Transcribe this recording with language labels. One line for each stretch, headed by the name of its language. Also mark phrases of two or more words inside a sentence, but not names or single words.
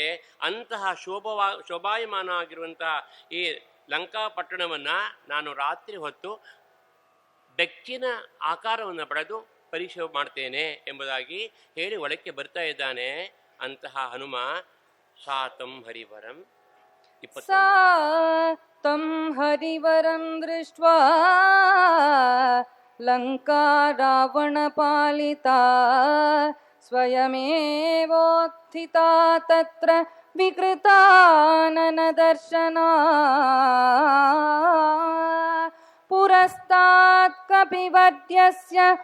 Kannada: ಅಂತಹ ಶೋಭಾಯಮಾನ ಆಗಿರುವಂತಹ ಈ ಲಂಕಾಪಟ್ಟಣವನ್ನು ನಾನು ರಾತ್ರಿ ಹೊತ್ತು ಬೆಕ್ಕಿನ ಆಕಾರವನ್ನು ಪಡೆದು ಪರೀಕ್ಷೆ ಮಾಡ್ತೇನೆ ಎಂಬುದಾಗಿ ಹೇಳಿ ಒಳಕ್ಕೆ ಬರ್ತಾ ಇದ್ದಾನೆ. ಅಂತಹ ಹನುಮ
Sanskrit: ಸಾತಂ ಹರಿವರಂ सा तं हरिवरं दृष्ट्वा लङ्का रावणपालिता स्वयमेवोत्थिता तत्र विकृताननदर्शना पुरस्तात् कपिवर्यस्य